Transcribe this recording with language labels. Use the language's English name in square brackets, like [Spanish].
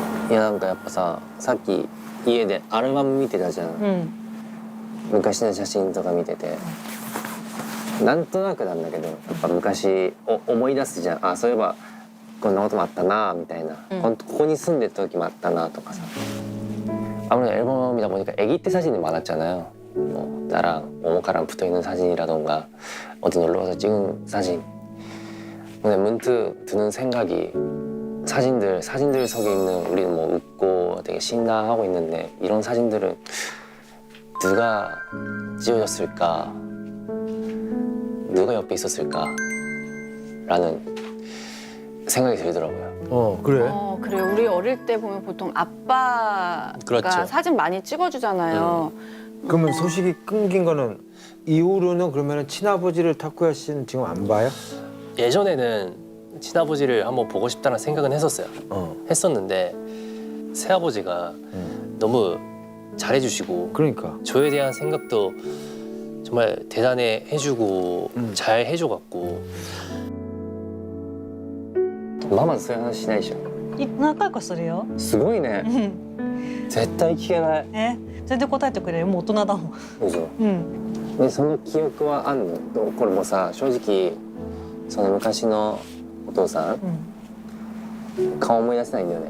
[Japanese] いやなんかやっぱさっき家でアルバム見てたじゃん、昔の写真とか見ててなんとなくなんだけどやっぱ昔を思い出すじゃん。あそういえばこんなこともあったなみたいな、ここに住んでた時もあったなとかさ [Korean] 아무래도 앨범이다 보니까 아기 때 사진이 많았잖아요. 뭐 나랑 오모카랑 붙어있는 사진이라던가 어디 놀러가서 찍은 사진. 근데 문득 드는 생각이 사진들 속에 있는 우리는 뭐 웃고 되게 신나하고 있는데 이런 사진들은 누가 찍어줬을까? 누가 옆에 있었을까? 라는 생각이 들더라고요. 그래. 그래. 우리 어릴 때 보면 보통 아빠가 그렇죠. 사진 많이 찍어주잖아요. 그러면 소식이 끊긴 거는 이후로는 그러면 친아버지를 타쿠야 씨는 지금 안 봐요? 예전에는 친아버지를 한번 보고 싶다는 생각은 했었어요. 했었는데 새아버지가 너무 잘해주시고 그러니까. 저에 대한 생각도 정말 대단해 해주고 잘 해줘갖고 [Japanese] ママとそういう話しないでしょ。何回かするよ。すごいね。絶対聞けない。全然答えてくれる。もう大人だもん。嘘。うん。でその記憶はあんの？これもさ正直その昔のお父さん、顔思い出せないんだよね。